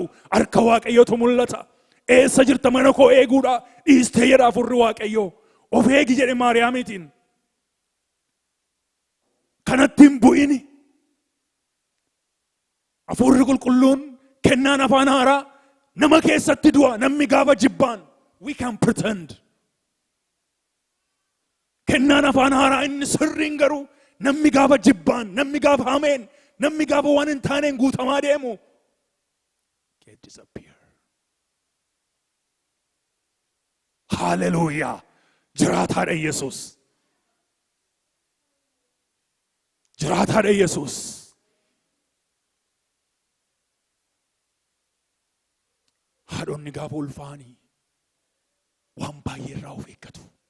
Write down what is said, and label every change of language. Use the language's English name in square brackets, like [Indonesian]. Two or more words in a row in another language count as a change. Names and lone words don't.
[Oromo] Harka Waaqayyootu mul'ata. Eessa jirta mana koo eeguudha? Dhiistee jedha hafuurri Waaqayyoo. Of eegi jedhe Maariyaamiitiin. Kanatti hin bu'ini. Hafuurri qulqulluun kennaan afaan haaraa nama keessatti du'a. Namni gaafa jibbaan. [English] We can pretend. [Oromo] Kennaan afaan haaraa inni sirriin garuu namni gaafa jibbaan, namni gaafa hameen, namni gaafa waan hin taaneen guutamaa deemu. [English] Get disappear. Hallelujah. [Oromo] Jiraataadha Yesuus. Jiraataadha Yesuus. Haadhonni gaafa ulfaanii waan baay'ee irraa of eeggatu.